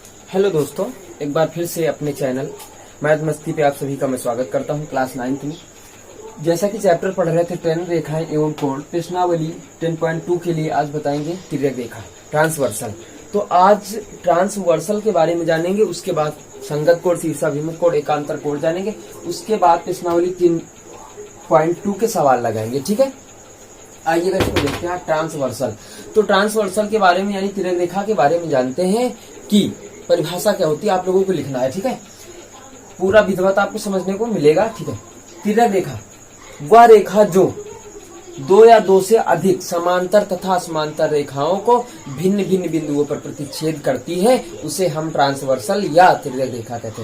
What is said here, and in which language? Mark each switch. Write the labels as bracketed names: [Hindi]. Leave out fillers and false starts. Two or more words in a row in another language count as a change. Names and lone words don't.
[Hindi] हेलो दोस्तों, एक बार फिर से अपने चैनल मैथ मस्ती पे आप सभी का मैं स्वागत करता हूं। क्लास 9th में जैसा कि चैप्टर पढ़ रहे थे 10 रेखाएं एवं कोण, प्रश्नावली 10.2 के लिए आज बताएंगे तिर्यक रेखा ट्रांसवर्सल। तो आज ट्रांसवर्सल के बारे में जानेंगे, उसके बाद संगत कोण, शीर्षाभिमुख कोण, एकांतर कोण जानेंगे, उसके बाद प्रश्नावली 3.2 के सवाल लगाएंगे। ठीक है, आइएगा इसको देखते हैं। ट्रांसवर्सल, तो ट्रांसवर्सल के बारे में यानी तिर्यक रेखा के बारे में जानते हैं कि परिभाषा क्या होती है, आप लोगों को लिखना है। ठीक है, पूरा विधिवत आपको समझने को मिलेगा। ठीक है, तिर्यक रेखा वह रेखा जो दो या दो से अधिक समांतर तथा समांतर रेखाओं को भिन्न भिन्न बिंदुओं पर प्रतिच्छेद करती है, उसे हम ट्रांसवर्सल या तिर्यक रेखा कहते हैं।